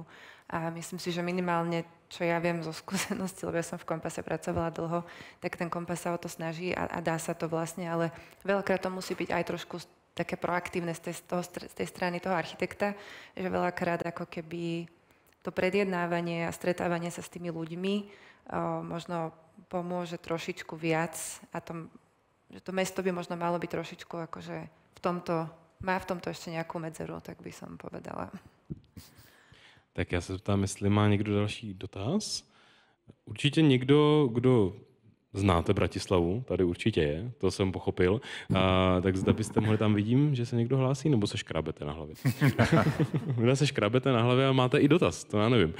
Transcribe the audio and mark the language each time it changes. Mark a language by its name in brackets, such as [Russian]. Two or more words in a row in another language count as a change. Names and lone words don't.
[Slovak] A myslím si, že minimálne, čo ja viem zo skúsenosti, lebo ja som v Kompase pracovala dlho, tak ten Kompas sa o to snaží a dá sa to vlastne, ale veľakrát to musí byť aj trošku také proaktívne z tej strany toho architekta, že veľakrát ako keby to predjednávanie a stretávanie sa s tými ľuďmi možno pomôže trošičku viac a že to mesto by možno malo byť trošičku akože má v tomto ešte nejakú medzeru, tak by som povedala. [Czech] Tak já se ptám, jestli má někdo další dotaz. Určitě někdo, kdo znáte Bratislavu, tady určitě je, to jsem pochopil. Tak zda byste mohli, tam vidím, že se někdo hlásí, nebo se škrábete na hlavě? Vy se škrábete na hlavě a máte i dotaz, to já nevím.